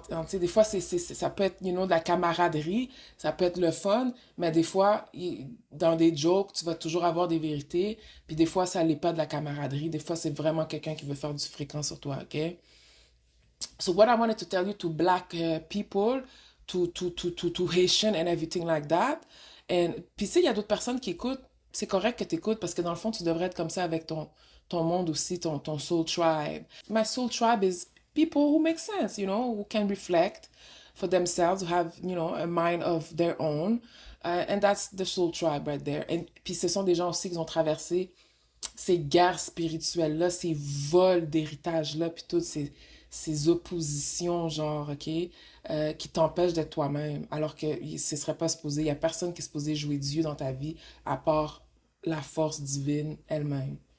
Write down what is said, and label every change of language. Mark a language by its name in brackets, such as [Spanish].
[French] Tu sais, des fois, ça peut être, de la camaraderie, ça peut être le fun, mais des fois, dans des jokes, tu vas toujours avoir des vérités, puis des fois, ça n'est pas de la camaraderie, des fois, c'est vraiment quelqu'un qui veut faire du fréquent sur toi, OK? [English] So what I wanted to tell you to black people, to Haitian and everything like that, [French] puis tu sais, il y a d'autres personnes qui écoutent, c'est correct que tu écoutes, parce que dans le fond, tu devrais être comme ça avec ton monde aussi, ton soul tribe. [English] My soul tribe is people who make sense, who can reflect for themselves, who have, a mind of their own. And that's the soul tribe right there. [French] Et puis ce sont des gens aussi qui ont traversé ces guerres spirituelles-là, ces vols d'héritage-là, puis toutes ces oppositions, genre, OK, qui t'empêchent d'être toi-même, alors que ce serait pas supposé, il y a personne qui est supposé jouer Dieu dans ta vie, à part la force divine elle-même.